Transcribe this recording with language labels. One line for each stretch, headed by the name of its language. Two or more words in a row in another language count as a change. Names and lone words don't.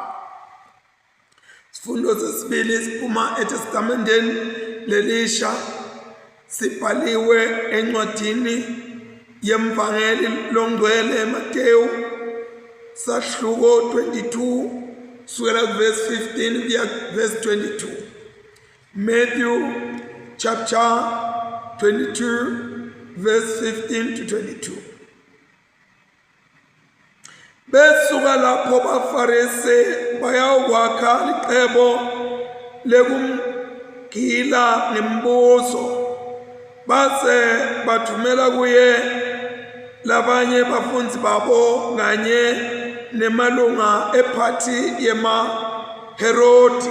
Swati: Sifundo sesibili siphuma eTestamenteni lelisha, sibhaliwe encwadini yemvangeli longcwele Matewu sahluko 22 sukela verse 15 kuya verse 22.
English: Matthew chapter 22 verse 15 to 22.
Swati: Besuka lapho baFarisi bayawukwakha liqhebo lekumgila ngembuzo, base bathumela kuye labanye bafundzi babo kanye nemalunga ephathi yemaHerodi.